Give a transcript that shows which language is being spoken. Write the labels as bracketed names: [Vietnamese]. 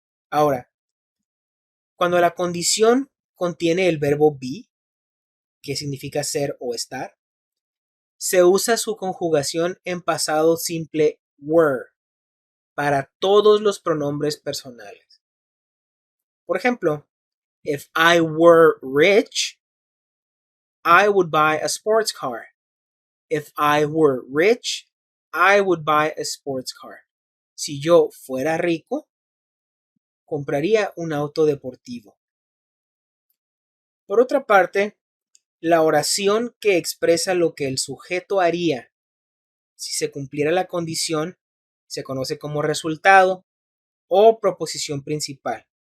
[Spanish] Ahora, cuando la condición contiene el verbo be, que significa ser o estar, se usa su conjugación en pasado simple were para todos los pronombres personales. Por ejemplo, [English] if I were rich, I would buy a sports car. If I were rich, I would buy a sports car. [Spanish] Si yo fuera rico, compraría un auto deportivo. Por otra parte, la oración que expresa lo que el sujeto haría si se cumpliera la condición se conoce como resultado o proposición principal.